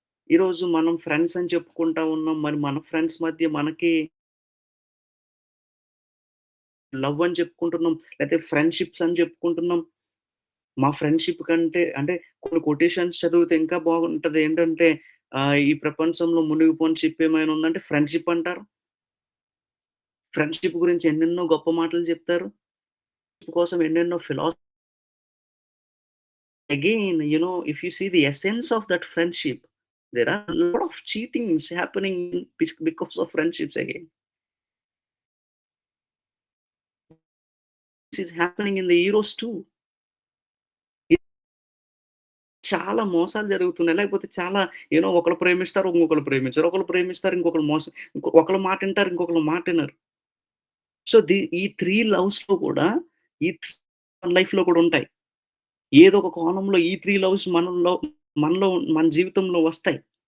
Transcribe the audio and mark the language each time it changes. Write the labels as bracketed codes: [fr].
[te] ఈరోజు మనం ఫ్రెండ్స్ అని చెప్పుకుంటా ఉన్నాం. మరి మన ఫ్రెండ్స్ మధ్య మనకి లవ్ అని చెప్పుకుంటున్నాం. లేతే ఫ్రెండ్‌షిప్స్ అని చెప్పుకుంటున్నాం. మా ఫ్రెండ్‌షిప్ కంటే అంటే కొన్ని కొటేషన్స్ చదివితే ఇంకా బాగుంటది. ఏంటంటే ఈ ప్రపంచంలో మునిగిపోని షిప్ ఏమైనా ఉందంటే ఫ్రెండ్‌షిప్ అంటారు. ఫ్రెండ్‌షిప్ గురించి ఎన్నెన్నో గొప్ప మాటలు చెప్తారు. కోసం ఎన్నెన్నో [en] again, if you see the essence of that friendship, there are a lot of cheatings happening because of friendships again. This is happening in the heroes too. [te] చాలా మోసాలు జరుగుతున్నాయి. లేకపోతే చాలా ఒకళ్ళు ప్రేమిస్తారు, ఇంకొకళ్ళు ప్రేమించరు. ఒకళ్ళు ప్రేమిస్తారు, ఇంకొకళ్ళు మోసం ఒకళ్ళ మాట ఇంటారు, ఇంకొకళ్ళ మాట ఇనరు. సో, ఈ 3 లవ్స్‌లో కూడా ఈ 3 లైఫ్‌లో కూడా ఉంటాయి. ఏదో ఒక కోణంలో ఈ 3 లవ్స్ మనలో మన జీవితంలో వస్తాయి.